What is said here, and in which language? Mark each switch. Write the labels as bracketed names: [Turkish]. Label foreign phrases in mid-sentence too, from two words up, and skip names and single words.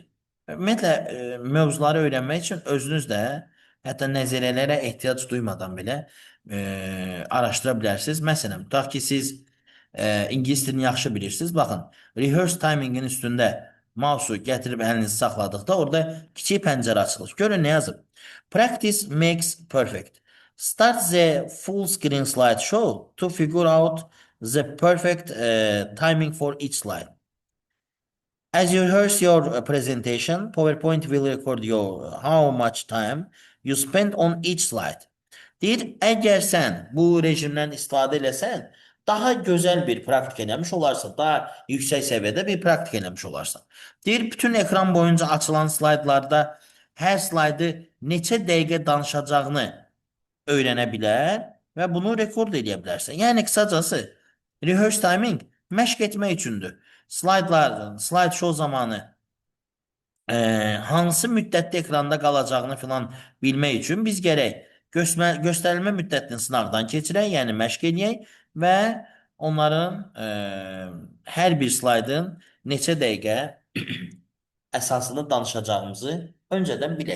[Azerbaijani] Ümumiyyətlə, mövzuları öyrənmək üçün özünüz də hətta nəzəriyyələrə ehtiyac duymadan belə araşdıra bilərsiniz. Məsələn, tutaq ki, siz İngilis dilini yaxşı bilirsiniz. Baxın, [English] rehearse timingin [Azerbaijani] üstündə mausu gətirib əlinizi saxladıqda orada kiçik pəncərə açılır. Görün nə yazıb? [English] Practice makes perfect. Start the full screen slideshow to figure out the perfect timing for each slide. As you rehearse your presentation, PowerPoint will record your how much time you spend on each slide. [Azerbaijani] Deyir, əgər sən bu rejimdən istifadə eləsən, daha gözəl bir praktik eləmiş olarsan, daha yüksək səviyyədə bir praktik eləmiş olarsan. Deyir, bütün ekran boyunca açılan slaydlarda hər slaydı neçə dəqiqə danışacağını öyrənə bilər və bunu rekord edə bilərsən. Yəni qısacası [English] rehearse timing [Azerbaijani] məşq etmək üçündür. [English] Slide show [Azerbaijani] zamanı hansı müddətdə ekranda qalacağını filan bilmək üçün biz gərək göstərilmə müddətini sınaqdan keçirək, yəni məşq edək və onların hər bir slaydın neçə dəqiqə əsasını danışacağımızı öncədən bilək.